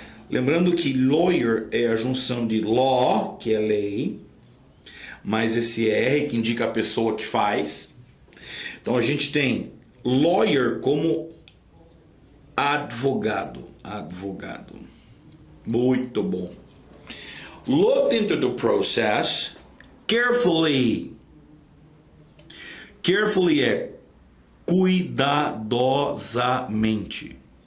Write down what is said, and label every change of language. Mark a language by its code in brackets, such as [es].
[pt] Lembrando que lawyer é a junção de law, que é lei, mais esse R que indica a pessoa que faz. Então a gente tem lawyer como advogado. Advogado. Muito bom. [en] Looked into the process carefully. [pt] Carefully é cuidadosamente.